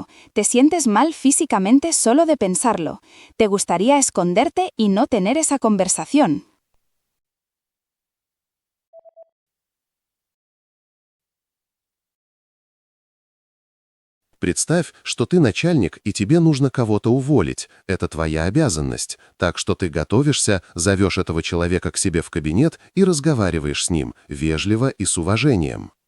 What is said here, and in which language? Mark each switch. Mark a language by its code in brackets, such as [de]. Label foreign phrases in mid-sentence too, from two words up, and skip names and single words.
[es] Te sientes mal físicamente solo de pensarlo. Te gustaría esconderte y no tener esa conversación. [ru] Представь, что ты начальник, и тебе нужно кого-то уволить. Это твоя обязанность. Так что ты готовишься, зовешь этого человека к себе в кабинет и разговариваешь с ним, вежливо и с уважением.